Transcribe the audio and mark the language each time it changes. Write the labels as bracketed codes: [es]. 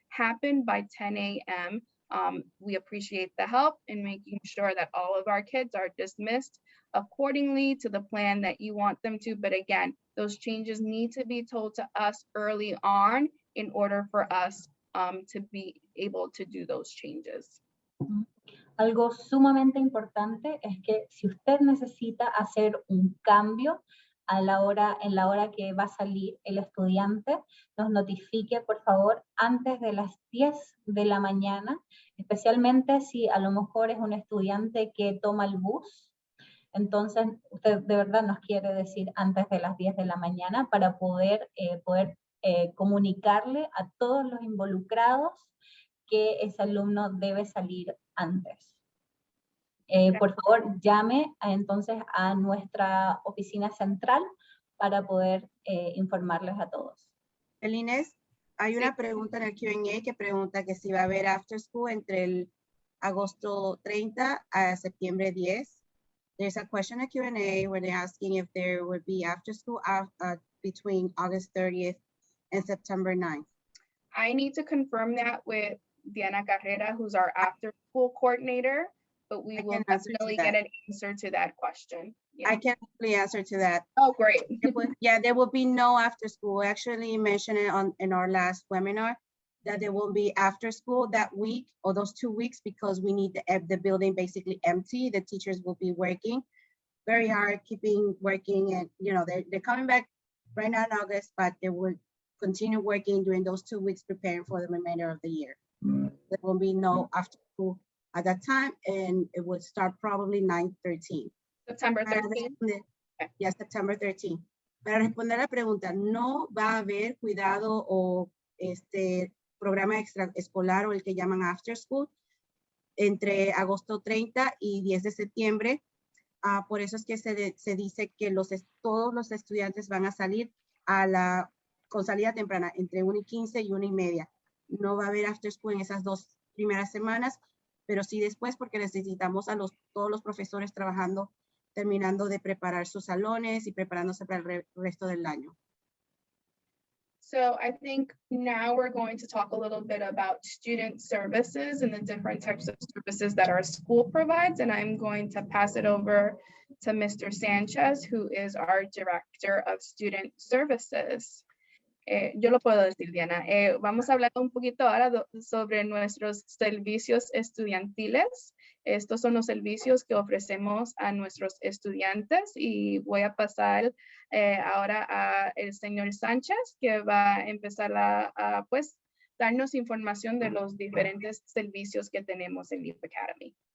[en] happen by 10 a.m. We appreciate the help in making sure that all of our kids are dismissed accordingly to the plan that you want them to. But again, those changes need to be told to us early on in order for us to be able to do those changes. [es] Algo sumamente importante es que si usted necesita hacer un cambio en la hora que va a salir el estudiante, nos notifique por favor antes de las 10 de la mañana, especialmente si a lo mejor es un estudiante que toma el bus. Entonces, usted de verdad nos quiere decir antes de las 10 de la mañana para poder comunicarle a todos los involucrados que ese alumno debe salir antes. Por favor, llame entonces a nuestra oficina central para poder informarles a todos. Inés, hay una pregunta en el Q&A que pregunta que si va a haber after school entre el agosto 30 a septiembre 10. [en] There's a question in Q&A where they're asking if there would be after school between August 30th and September 9th. I need to confirm that with Diana Carrera, who's our after school coordinator, but we will definitely get an answer to that question. Yeah. I can definitely answer to that. Oh, great. There will be no after school. We actually mentioned it in our last webinar that there will be after school that week or those 2 weeks because we need the building basically empty. The teachers will be working very hard, keeping working, and they're coming back right now in August, but they will continue working during those 2 weeks preparing for the remainder of the year. There will be no after school at that time, and it would start probably 9/13. September 13th. Yeah, September 13th. [es] Para responder a la pregunta, no va a haber cuidado o programa extraescolar o el que llaman after school entre agosto 30 y 10 de septiembre. Por eso es que se dice que todos los estudiantes van a salir con salida temprana entre 1:15 y 1:30. No va a haber after school en esas 2 primeras semanas, pero sí después porque necesitamos a todos los profesores trabajando, terminando de preparar sus salones y preparándose para el resto del año. [en] So I think now we're going to talk a little bit about student services and the different types of services that our school provides. And I'm going to pass it over to Mr. Sanchez, who is our Director of Student Services. [es] Yo lo puedo decir, Diana. Vamos a hablar un poquito ahora sobre nuestros servicios estudiantiles. Estos son los servicios que ofrecemos a nuestros estudiantes y voy a pasar ahora al señor Sánchez, que va a empezar a pues, darnos información de los diferentes servicios que tenemos en LEEP Academy.